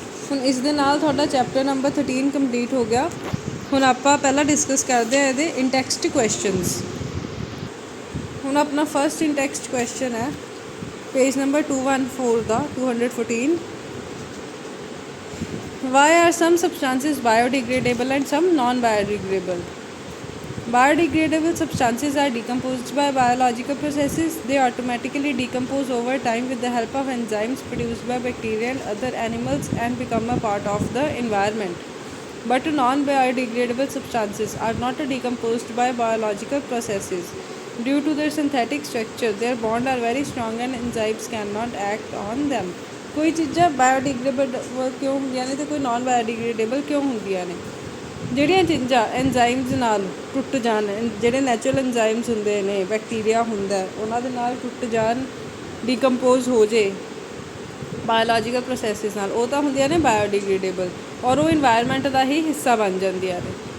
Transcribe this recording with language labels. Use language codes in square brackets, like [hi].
[pa] ਹੁਣ ਇਸ ਦੇ ਨਾਲ ਤੁਹਾਡਾ ਚੈਪਟਰ ਨੰਬਰ 13 ਕੰਪਲੀਟ ਹੋ ਗਿਆ। ਹੁਣ ਆਪਾਂ ਪਹਿਲਾਂ ਡਿਸਕਸ ਕਰਦੇ ਹਾਂ ਇਹਦੇ ਇਨਟੈਕਸਟ ਕੁਐਸਚਨਸ। ਹੁਣ ਆਪਣਾ ਫਸਟ ਇਨਟੈਕਸਟ ਕੁਐਸਚਨ ਹੈ page number 214 ਦਾ 214। [en] Why are some substances biodegradable and some non-biodegradable? Biodegradable substances are decomposed by biological processes. They automatically decompose over time with the help of enzymes produced by bacteria and other animals and become a part of the environment. But non-biodegradable substances are not decomposed by biological processes. Due to their synthetic structure, their bonds are very strong and enzymes cannot act on them. [pa] कोई चीज़ां biodegradable क्यों ਹੁੰਦੀਆਂ ਨੇ ਤੇ ਕੋਈ naan biodegradable ਕਿਉਂ ਹੁੰਦੀਆਂ ਨੇ? ਜਿਹੜੀਆਂ ਚੀਜ਼ਾਂ ਐਨਜ਼ਾਈਮਸ ਨਾਲ ਟੁੱਟ ਜਾਣ, ਜਿਹੜੇ ਨੈਚੁਰਲ ਐਨਜ਼ਾਈਮਸ ਹੁੰਦੇ ਨੇ, ਬੈਕਟੀਰੀਆ ਹੁੰਦਾ ਉਹਨਾਂ ਦੇ ਨਾਲ ਟੁੱਟ ਜਾਣ, ਡੀਕੰਪੋਜ਼ ਹੋ ਜੇ ਬਾਇਓਲੋਜੀਕਲ ਪ੍ਰੋਸੈਸਿਸ ਨਾਲ, ਉਹ ਤਾਂ ਹੁੰਦੀਆਂ ਨੇ ਬਾਇਓਡਿਗਰੇਡੇਬਲ ਔਰ ਉਹ ਇਨਵਾਇਰਮੈਂਟ ਦਾ ਹੀ ਹਿੱਸਾ ਬਣ ਜਾਂਦੀਆਂ ਨੇ।